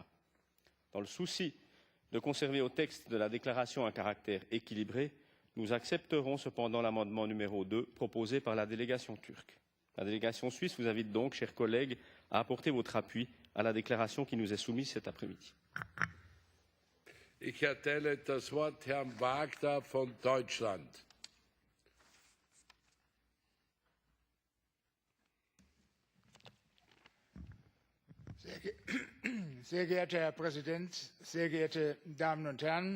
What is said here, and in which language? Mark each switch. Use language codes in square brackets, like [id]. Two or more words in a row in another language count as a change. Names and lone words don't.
[fr] Dans le souci de conserver au texte de la déclaration un caractère équilibré, nous accepterons cependant l'amendement numéro 2 proposé par la délégation turque. La délégation suisse vous invite donc, chers collègues, à apporter votre appui à la déclaration qui nous est soumise cet après-midi. [de] Ich erteile das Wort Herrn Wagner von Deutschland. Sehr geehrter Herr Präsident, sehr geehrte Damen und Herren!